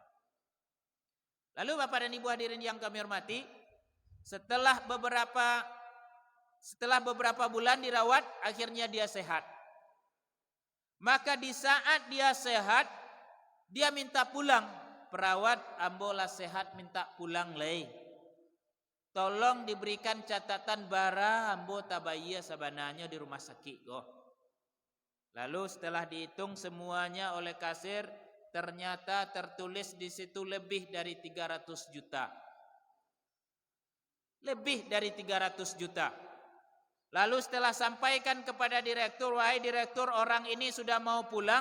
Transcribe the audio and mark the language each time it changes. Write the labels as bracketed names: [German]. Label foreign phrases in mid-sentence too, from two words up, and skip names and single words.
[Indonesian] Lalu Bapak dan Ibu hadirin yang kami hormati, setelah beberapa bulan dirawat, akhirnya dia sehat. Maka di saat dia sehat, dia minta pulang. [Minangkabau] "Perawat, ambolah sehat minta pulang lei. Tolong diberikan catatan bara ambo tabaya sabananya di rumah sakit go." [Indonesian] Lalu setelah dihitung semuanya oleh kasir, ternyata tertulis di situ lebih dari 300 juta. Lebih dari 300 juta. Lalu setelah sampaikan kepada direktur, "Wahai direktur, orang ini sudah mau pulang.